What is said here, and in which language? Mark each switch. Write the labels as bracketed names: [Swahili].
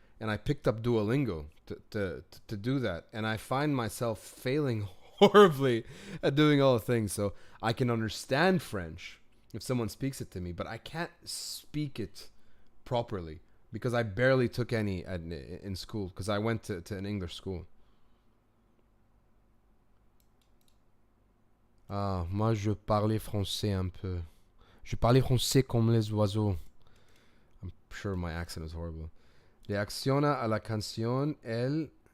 [English] And I picked up Duolingo to do that, and I find myself failing horribly at doing all the things. So I can understand French if someone speaks it to me, but I can't speak it properly because I barely took any in school because I went to an English school. [French] Ah, moi je parlais français un peu. Je parlais français comme les oiseaux. [English] I'm sure my accent is horrible. [Spanish] Reacciona a la canción el...